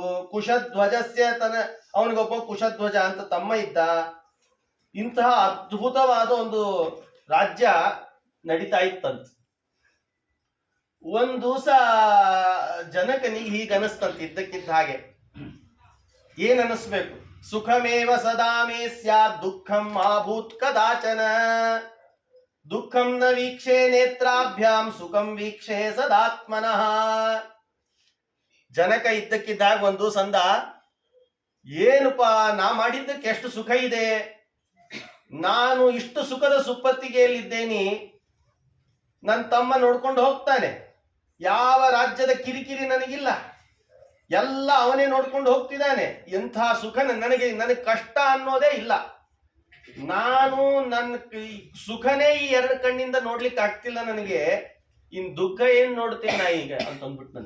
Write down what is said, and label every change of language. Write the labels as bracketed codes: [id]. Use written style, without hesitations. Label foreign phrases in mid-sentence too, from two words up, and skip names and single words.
[kn] ಕುಶಧ್ವಜಸ್ಯ ಅವನಿಗೊಬ್ಬ ಕುಶಧ್ವಜ ಅಂತ ತಮ್ಮ ಇದ್ದ. ಇಂತಹ ಅದ್ಭುತವಾದ ಒಂದು ರಾಜ್ಯ ನಡೀತಾ ಇತ್ತಂತ. ಒಂದ್ ದಿವಸ ಜನಕನಿಗೆ ಹೀಗೆ ಅನಿಸ್ತಂತ, ಇದ್ದಕ್ಕಿದ್ದ ಹಾಗೆ. ಏನ್ ಅನಿಸ್ಬೇಕು? [sa] ಸುಖಮೇವ ಸದಾ ಮೇ ಸ್ಯಾತ್ ದುಃಖಂ ಆಭೂತ್ ಕದಾಚನ, ದುಃಖಂ ನ ವೀಕ್ಷೆ ನೇತ್ರಾಭ್ಯಾಂ ಸುಖಂ ವೀಕ್ಷೆ ಸದಾತ್ಮನಃ. [kn] ಜನಕ ಇದ್ದಕ್ಕಿದ್ದಾಗ ಒಂದು ಸಂದ, ಏನಪ್ಪಾ ನಾ ಮಾಡಿದ್ದಕ್ಕೆ ಎಷ್ಟು ಸುಖ ಇದೆ, ನಾನು ಇಷ್ಟು ಸುಖದ ಸುಪ್ಪತ್ತಿಗೆಯಲ್ಲಿದ್ದೇನೆ, ನನ್ನ ತಮ್ಮ ನೋಡ್ಕೊಂಡು ಹೋಗ್ತಾನೆ, ಯಾವ ರಾಜ್ಯದ ಕಿರಿಕಿರಿ ನನಗಿಲ್ಲ, ಎಲ್ಲ ಅವನೇ ನೋಡ್ಕೊಂಡು ಹೋಗ್ತಿದ್ದಾನೆ, ಎಂಥ ಸುಖ ನನಗೆ ಕಷ್ಟ ಅನ್ನೋದೇ ಇಲ್ಲ, ನಾನು ನನ್ನ ಸುಖನೇ ಈ ಎರಡು ಕಣ್ಣಿಂದ ನೋಡ್ಲಿಕ್ಕೆ ಆಗ್ತಿಲ್ಲ ನನಗೆ, ಇನ್ ದುಃಖ ಏನ್ ನೋಡ್ತೇನೆ ನಾ ಈಗ ಅಂತ ಅಂದ್ಬಿಟ್ಟು ನನ್.